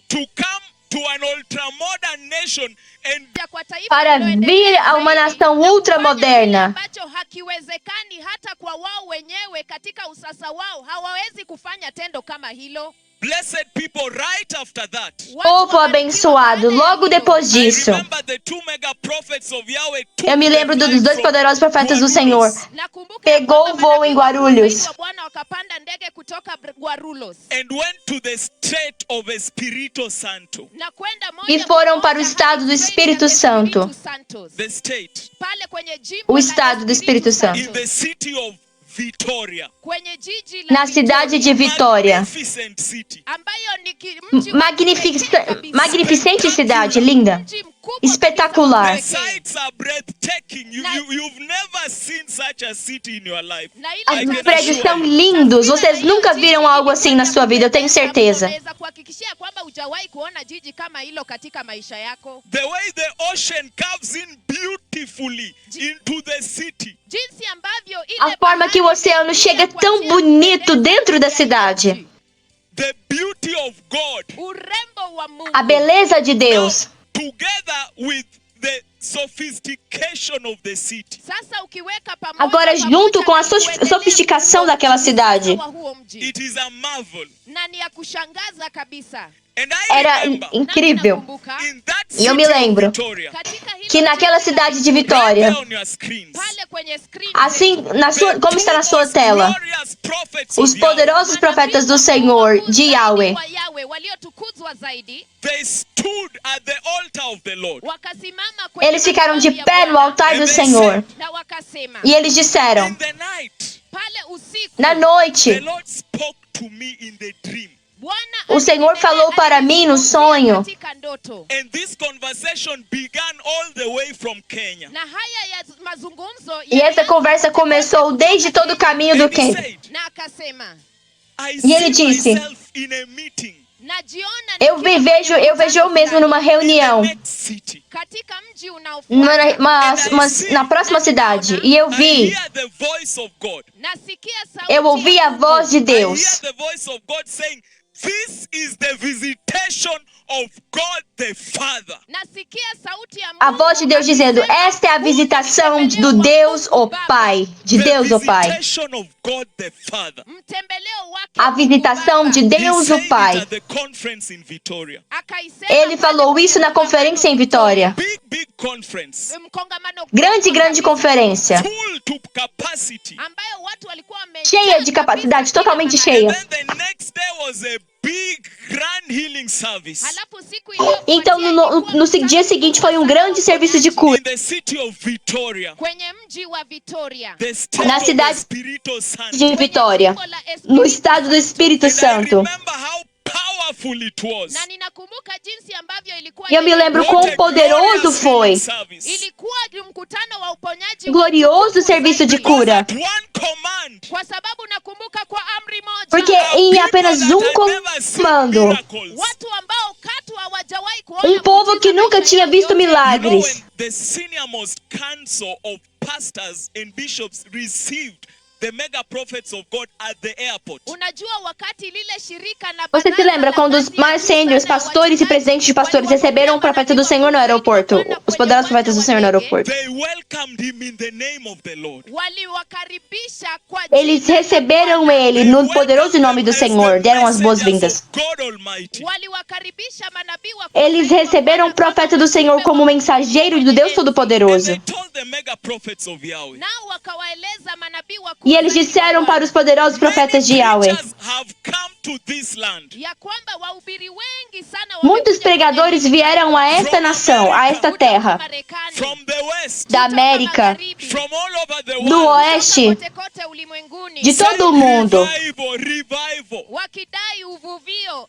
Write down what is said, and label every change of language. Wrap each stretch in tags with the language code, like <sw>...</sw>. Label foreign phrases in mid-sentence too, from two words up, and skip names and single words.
<en>To come to an ultra-modern nation and</en> <sw>kwa taifa</sw> <pt>Para</pt> <sw>lililoendelea</sw> <pt>vir a uma</pt> <sw>zaidi,</sw> <pt>nação</pt> <sw>na kufanya</sw> <pt>ultramoderna.</pt> <sw>kile ambacho hakiwezekani hata kwa wao wenyewe katika usasa wao, hawawezi kufanya tendo kama hilo.</sw> <en>blessed people right after that.</en> <sw>Watu</sw> <pt>Povo</pt> <sw>wabarikiwa</sw> <pt>abençoado,</pt> <sw>baada ya</sw> <pt>logo</pt> <sw>hilo.</sw> <pt>depois</pt> <en>I</en> <pt>disso.</pt> <en>remember the two mega prophets of Yahweh took</en> <pt>Eu me lembro</pt> <en>the</en> <pt>dos</pt> <en>flight</en> <pt>dois</pt> <en>from</en> <pt>poderosos profetas do</pt> <en>Guarulhos.</en> <pt>Senhor.</pt> <sw>Nakumbuka</sw> <pt>Pegou</pt> <sw>ya kwamba</sw> <pt>voo em</pt> <sw>manabii</sw> <pt>Guarulhos.</pt> <sw>wakuu wa Bwana wakapanda ndege kutoka Guarulhos</sw> <en>And went to the state of Espírito Santo.</en> <sw>na kwenda moja</sw> <pt>E</pt> <sw>kwa</sw> <pt>foram</pt> <sw>moja</sw> <pt>para o estado do</pt> <sw>hadi Espírito</sw> <pt>Espírito</pt> <sw>Santo.</sw> <pt>Santos.</pt> <en>The state</en> <sw>Pale kwenye jimbo</sw> <pt>O</pt> <sw>la</sw> <pt>estado do Espírito Santo.</pt> <en>in the city of Vitória.</en> <sw>kwenye jiji la</sw> <pt>Na cidade de</pt> <sw>Vitória,</sw> <pt>Vitória.</pt> <en>Magnificent city.</en> <sw>ambayo ni mji wa</sw> <en>Magnific-</en> <sw>kipekee kabisa.</sw> <pt>magnificente cidade, linda.</pt> <sw>Mji mkubwa</sw> <pt>Espetacular.</pt> <en>The</en> <sw>kabisa wa</sw> <en>sights are breathtaking.</en> <sw>Na-</sw> <en>You've never seen such a city in your life.</en> <sw>Na ile</sw> <en>I</en> <pt>Os</pt> <en>can</en> <pt>prédios</pt> <en>assure</en> <pt>são</pt> <en>you.</en> <pt>lindos. Vocês nunca viram algo assim na sua vida, eu tenho certeza.</pt> <sw>Naweza kuhakikishia kwamba hujawahi kuona jiji kama hilo katika maisha yako.</sw> <en>The way the ocean curves in beautifully into the city.</en> <sw>Jinsi ambavyo ile</sw> <pt>A forma que o oceano chega tão bonito dentro da cidade.</pt> <en>The beauty of God.</en> <sw>Urembo wa Mungu.</sw> <pt>A beleza de Deus.</pt> <en>Together with the sophistication of the city.</en> <sw>Sasa ukiweka pamoja</sw> <pt>Agora, junto com a sofisticação daquela cidade,</pt> <sw>wa huo mji,</sw> <en>It is a marvel.</en> <sw>na ni ya kushangaza kabisa.</sw> <en>And I</en> <pt>era</pt> <en>remember</en> <pt>incrível.</pt> <sw>Nakumbuka,</sw> <en>in that</en> <pt>E eu me</pt> <en>city of</en> <pt>lembro</pt> <en>Victoria,</en> <sw>katika hilo</sw> <pt>que naquela cidade de</pt> <en>right</en> <pt>Vitória,</pt> <en>there on your screens,</en> <sw>pale kwenye screen</sw> <pt>assim,</pt> <en>the</en> <pt>como está na</pt> <en>two</en> <pt>sua</pt> <en>most</en> <pt>tela,</pt> <en>glorious prophets</en> <pt>os</pt> <en>of Yahweh,</en> <pt>poderosos profetas do Senhor, de Yahweh,</pt> <sw>waliotukuzwa zaidi</sw> <en>they stood at the altar of the Lord.</en> <sw>wakasimama kwenye</sw> <pt>eles ficaram de</pt> <sw>madhabahu ya</sw> <pt>pé no</pt> <sw>Bwana,</sw> <pt>altar do</pt> <en>And they</en> <pt>Senhor.</pt> <en>said,</en> <sw>na wakasema</sw> <pt>E eles disseram,</pt> <en>in the night,</en> <sw>pale usiku</sw> <pt>na</pt> <en>the</en> <pt>noite,</pt> <en>Lord spoke to me in the dream.</en> <sw>Bwana</sw> <pt>o Senhor falou para mim no sonho.</pt> <sw>katika ndoto.</sw> <en>And this conversation began all the way from Kenya.</en> <sw>Na haya ya mazungumzo</sw> <pt>E essa conversa começou desde todo o caminho do</pt> <en>And he</en> <pt>Quênia.</pt> <en>said,</en> <sw>na akasema</sw> <en>I</en> <pt>E ele</pt> <en>see</en> <pt>disse,</pt> <en>myself in a meeting</en> <sw>najiona</sw> <pt>eu</pt> <sw>nikiwa</sw> <pt>vejo eu mesmo numa</pt> <en>in the</en> <pt>reunião</pt> <en>next city.</en> <sw>katika mji unaofuata.</sw> <pt>na próxima cidade. E eu</pt> <en>I</en> <pt>vi,</pt> <en>hear the voice of God.</en> <sw>Nasikia sauti</sw> <pt>eu ouvi</pt> <sw>ya</sw> <pt>a</pt> <sw>Mungu.</sw> <pt>voz de</pt> <en>I hear</en> <pt>Deus.</pt> <en>the voice of God saying, this is the visitation of God the Father.</en> <sw>Nasikia sauti ya</sw> <pt>A</pt> <sw>Mungu</sw> <pt>voz de Deus dizendo,</pt> <sw>akisema,</sw> <pt>esta é a visitação do Deus, o Pai. De</pt> <en>The</en> <pt>Deus, o Pai.</pt> <en>visitation of God the Father.</en> <sw>mtembeleo wake</sw> <pt>A</pt> <sw>Mungu</sw> <pt>visitação</pt> <sw>Baba.</sw> <pt>de</pt> <en>He</en> <pt>Deus,</pt> <en>said</en> <pt>o</pt> <en>it</en> <pt>Pai.</pt> <en>at the conference in Victoria.</en> <sw>Akaisema</sw> <pt>Ele falou</pt> <sw>pale</sw> <pt>isso na</pt> <sw>kwenye</sw> <pt>conferência em Vitória.</pt> <en>Big conference.</en> <sw>mkongamano</sw> <pt>Grande</pt> <sw>kabisa,</sw> <pt>conferência.</pt> <en>Full to capacity.</en> <sw>ambayo watu walikuwa</sw> <pt>Cheia de capacidade, totalmente</pt> <en>And</en> <pt>cheia.</pt> <en>then the next day was a big grand healing service</en> <sw>Halafu siku iliyofuatia</sw> <pt>Então, no dia seguinte, foi um grande serviço de cura</pt> <en>in the city of Victoria.</en> <sw>kwenye mji wa Victoria,</sw> <en>The state</en> <pt>Na</pt> <en>of the</en> <pt>cidade</pt> <en>Espírito Santo.</en> <pt>de Vitória, no estado do Espírito</pt> <en>And I</en> <pt>Santo.</pt> <en>remember how powerful it was.</en> <sw>na ninakumbuka jinsi ambavyo ilikuwa</sw> <pt>E eu me lembro</pt> <en>What</en> <pt>quão</pt> <en>a</en> <pt>poderoso</pt> <en>glorious</en> <pt>foi.</pt> <en>healing service.</en> <sw>ilikuwa ni mkutano wa uponyaji</sw> <pt>Glorioso serviço de cura.</pt> <en>At one command.</en> <sw>kwa sababu nakumbuka kwa amri moja</sw> <pt>Porque em apenas comando,</pt> <sw>watu ambao katu hawajawahi kuona</sw> <pt>povo</pt> <sw>muujiza</sw> <pt>que nunca</pt> <sw>maisha</sw> <pt>tinha</pt> <sw>yao</sw> <pt>visto</pt> <sw>yote.</sw> <pt>milagres.</pt> <en>When the senior-most council of pastors and bishops received the mega prophets of God at the airport.</en> <sw>Unajua wakati lile shirika na</sw> <pt>Você se</pt> <sw>baraza</sw> <pt>lembra</pt> <sw>la</sw> <pt>quando os</pt> <sw>ngazi ya</sw> <pt>mais</pt> <sw>juu</sw> <pt>sêniores,</pt> <sw>sana ya</sw> <pt>pastores e</pt> <sw>wachungaji</sw> <pt>presidentes de pastores receberam o profeta do Senhor no aeroporto? Os poderosos profetas do Senhor no aeroporto.</pt> <en>They welcomed him in the name of the Lord.</en> <sw>waliwakaribisha kwa</sw> <pt>Eles</pt> <sw>jina la</sw> <pt>receberam</pt> <sw>Bwana.</sw> <pt>ele no poderoso nome do Senhor. Deram as boas-vindas.</pt> <en>God Almighty.</en> <sw>Waliwakaribisha manabii wakuu</sw> <pt>Eles</pt> <sw>zaidi wa</sw> <pt>receberam o</pt> <sw>Bwana</sw> <pt>profeta</pt> <sw>kama</sw> <pt>do Senhor como mensageiro do Deus</pt> <en>And</en> <pt>Todo-Poderoso.</pt> <en>they told the mega prophets of Yahweh.</en> <sw>nao wakawaeleza manabii wakuu</sw> <pt>E eles</pt> <sw>zaidi wa</sw> <pt>disseram para os</pt> <sw>Bwana</sw> <pt>poderosos profetas de</pt> <en>Many</en> <pt>Yahweh.</pt> <en>preachers have come to this land.</en> <sw>ya kwamba wahubiri wengi sana</sw> <pt>Muitos</pt> <sw>wamekuja</sw> <pt>pregadores</pt> <sw>kwenye</sw> <pt>vieram a esta nação, a esta</pt> <sw>kutoka</sw> <pt>terra,</pt> <sw>Marekani,</sw> <en>From the west,</en> <pt>da</pt> <sw>kutoka</sw> <pt>América,</pt> <sw>magharibi,</sw> <en>from all over the</en> <pt>do</pt> <en>world,</en> <pt>oeste,</pt> <sw>kote kote ulimwenguni,</sw> <pt>de todo o mundo,</pt> <en>revival.</en> <sw>wakidai uvuvio,</sw>